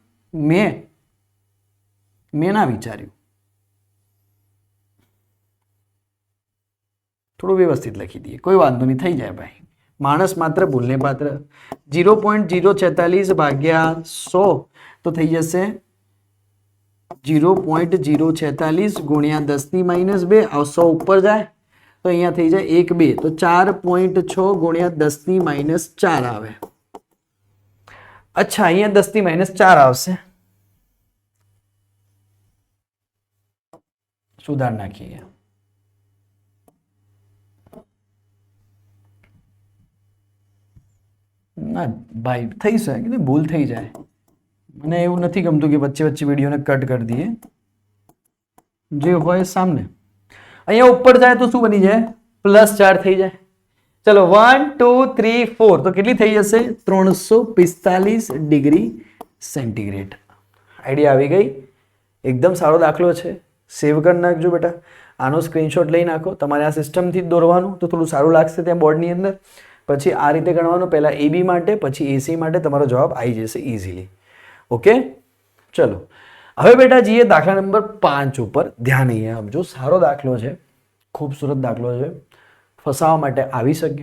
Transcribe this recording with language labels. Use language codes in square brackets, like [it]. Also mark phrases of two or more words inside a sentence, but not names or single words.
[gu] મેં ના વિચાર્યું થોડું વ્યવસ્થિત લખી દઈએ કોઈ વાંધો નહીં થઈ જાય ભાઈ માણસ માત્ર ભૂલને પાત્ર 0.046 ભાગ્યા 100 તો થઈ જશે 0.046 ગુણ્યા 10 ની -2 આ 100 ઉપર જાય તો અહીંયા થઈ જાય 1 2 તો 4.6 ગુણ્યા 10 ની -4 આવે અચ્છા અહીંયા 10 ની -4 આવશે સુધાર નાખીએ ના ભાઈ થઈ શકે ભૂલ થઈ જાય મને એવું નથી ગમતું કે વચ્ચે વચ્ચે વિડિયોને કટ કર દીએ જે હોય सामने અહીંયા ઉપર જાય તો શું બની જાય +4 થઈ જાય ચલો 1 2 3 4 તો કેટલી થઈ જશે 345 [en] degree centigrade [gu] આઈડિયા આવી ગઈ એકદમ સારો દાખલો છે સેવ કરી નાખજો બેટા આનો સ્ક્રીનશોટ લઈ નાખો તમારે આ સિસ્ટમથી દોરવાનું તો થોડું સારું લાગશે ત્યાં બોર્ડની અંદર પછી આ રીતે ગણવાનું પહેલા AB માટે પછી AC માટે તમારો જવાબ આવી જશે [en] easily okay [gu] ચલો હવે બેટા જઈએ દાખલા નંબર 5 ઉપર ધ્યાન અહીંયા આપજો સારો દાખલો છે ખૂબસૂરત દાખલો છે ફસાવા માટે આવી શકે.